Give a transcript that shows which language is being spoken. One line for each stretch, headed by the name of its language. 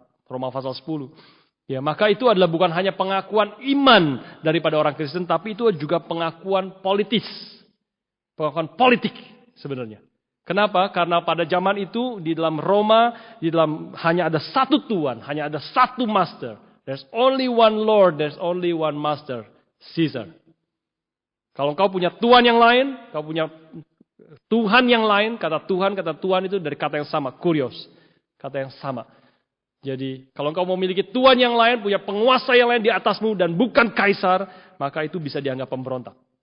Indonesian: Roma pasal 10. Ya, maka itu adalah bukan hanya pengakuan iman daripada orang Kristen, tapi itu juga pengakuan politis. Pengakuan politik sebenarnya. Kenapa? Karena pada zaman itu di dalam Roma, hanya ada satu Tuhan, hanya ada satu master.
English: There's only one Lord, there's only one master, Caesar.
Indonesian: Kalau kau punya Tuhan yang lain, kau punya Tuhan yang lain, kata Tuhan itu dari kata yang sama, kurios. Kata yang sama. Jadi kalau engkau memiliki Tuhan yang lain, punya penguasa yang lain di atasmu dan bukan kaisar, maka itu bisa dianggap pemberontak.